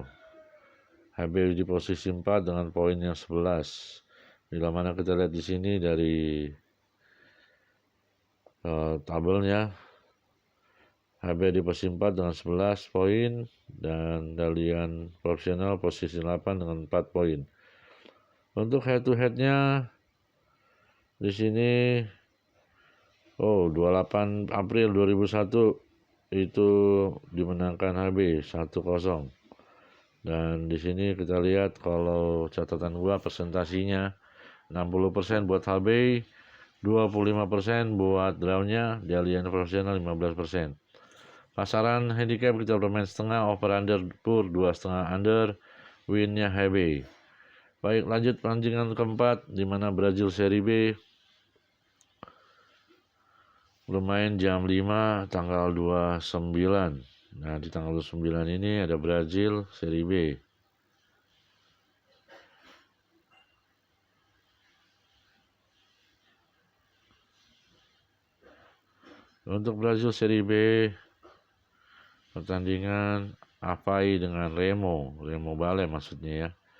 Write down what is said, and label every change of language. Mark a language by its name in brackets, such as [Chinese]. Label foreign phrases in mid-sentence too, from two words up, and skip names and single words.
[Indonesian] HB di posisi 4 dengan poin yang 11. Bila mana kita lihat di sini dari tabelnya, HB di posisi 4 dengan 11 poin dan Dalian profesional posisi 8 dengan 4 poin. Untuk [English] head to headnya [Indonesian] di sini 28 April 2001 itu dimenangkan HB 1-0. Dan di sini kita lihat kalau catatan gua presentasinya 60% buat HB, 25% buat drawnya, Dalian profesional 15%. Pasaran handicap kita bermain setengah, [English] over under [Indonesian] pur 2,5 under, winnya HB. Baik, lanjut pertandingan keempat di mana Brazil seri B bermain jam 5 tanggal 29. Nah, di tanggal 29 ini ada Brazil seri B. Untuk Brazil seri B pertandingan Avaí dengan Remo Balem maksudnya ya.